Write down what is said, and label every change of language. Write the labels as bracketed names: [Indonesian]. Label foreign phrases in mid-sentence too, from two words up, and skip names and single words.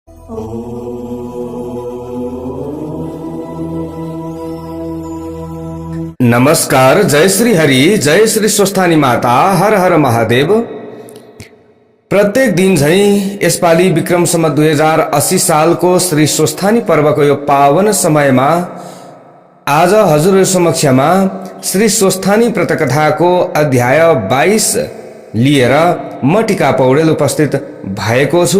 [Nepali] नमस्कार। जय श्री हरि, जय श्री स्वस्थानी माता, हर हर महादेव। प्रत्येक दिन झैं यसपालि विक्रम सम्वत 2080 सालको श्री स्वस्थानी पर्वको यो पावन समयमा आज हजुरहरु समक्षमा श्री स्वस्थानी व्रतकथाको अध्याय 22 लिएर म टिका पौडेल उपस्थित भएको छु।